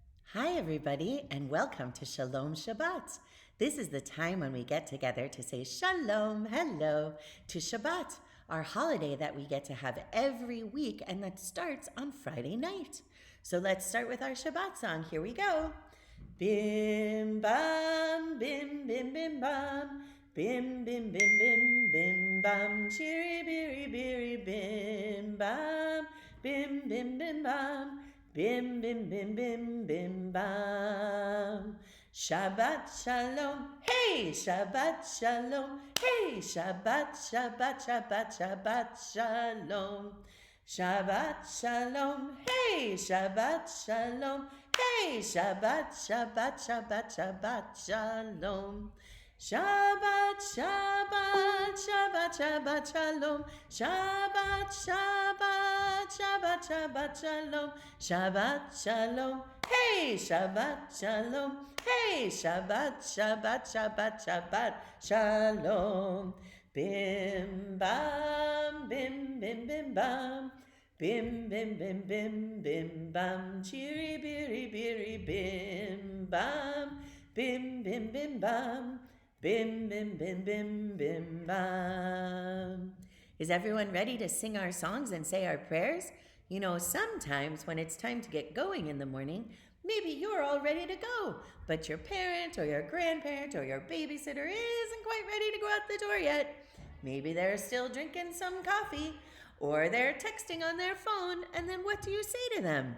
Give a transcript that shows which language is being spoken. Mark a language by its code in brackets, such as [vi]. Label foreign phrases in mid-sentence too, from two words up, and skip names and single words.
[en] Hi, everybody, and welcome to Shalom Shabbat. This is the time when we get together to say Shalom, hello, to Shabbat, our holiday that we get to have every week and that starts on Friday night. So let's start with our Shabbat song. Here we go. Bim bam, bim bim bim bam, bim bim bim bim bim bam, chiri biri biri bim bam, bim bim bim bam. Bim, bim, bim, bim, bim, bam. [he] שבת שלום, היי, שבת שלום, היי, שבת, שבת, שבת, שבת שלום. שבת שלום, היי, שבת שלום, היי, שבת, שבת, שבת, שבת שלום. שבת, שבת, שבת, שבת, שלום. שבת, שבת, שבת, שבת, שלום. שבת, שלום. היי, שבת, שלום. היי, שבת, שבת, שבת, שבת, שלום. Bim, bam, bim, bim, bim, bam. Bim, bim, bim, bim, bim, bam. Chiri, biri, biri, bim, bam. Bim, bim, bim, bam. Bim, bim, bim, bim, bim, bam. [en] Is everyone ready to sing our songs and say our prayers? You know, sometimes when it's time to get going in the morning, maybe you're all ready to go, but your parent or your grandparent or your babysitter isn't quite ready to go out the door yet. Maybe they're still drinking some coffee, or they're texting on their phone, and then what do you say to them?